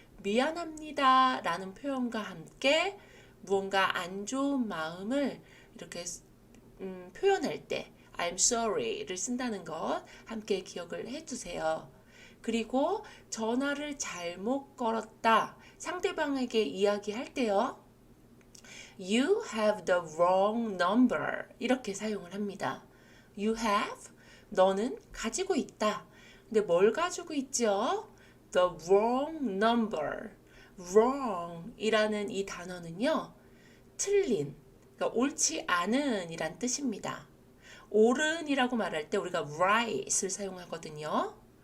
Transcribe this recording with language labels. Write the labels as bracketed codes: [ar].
[ko] 미안합니다 라는 표현과 함께 무언가 안 좋은 마음을 이렇게 표현할 때 [en] I'm sorry [ko] 를 쓴다는 것 함께 기억을 해두세요. 그리고 전화를 잘못 걸었다. 상대방에게 이야기할 때요. [en] You have the wrong number [ko] 이렇게 사용을 합니다. [en] You have [ko] 너는 가지고 있다. 근데 뭘 가지고 있죠? [en] The wrong number. [ko] wrong 이라는 이 단어는요. 틀린, 그러니까 옳지 않은 이란 뜻입니다. 옳은이라고 말할 때 우리가 right을 사용하거든요.